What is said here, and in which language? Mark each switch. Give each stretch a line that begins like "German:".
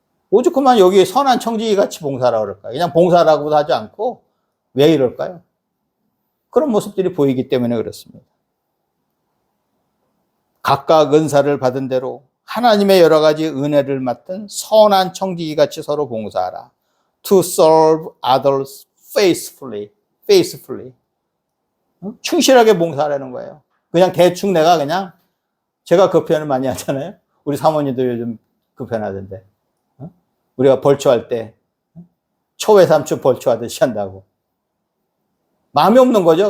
Korean: 오죽하면 여기 선한 청지기 같이 봉사라고 그럴까요? 그냥 봉사라고도 하지 않고 왜 이럴까요? 그런 모습들이 보이기 때문에 그렇습니다. 각각 은사를 받은 대로 하나님의 여러 가지 은혜를 맡은 선한 청지기 같이 서로 봉사하라.
English: To serve others faithfully.
Korean: 충실하게 봉사하라는 거예요. 그냥 대충 내가 그냥, 제가 그 표현을 많이 하잖아요. 우리 사모님도 요즘 그 표현 하던데. 우리가 벌초할 때 초회삼촌 벌초하듯이 한다고. 마음이 없는 거죠.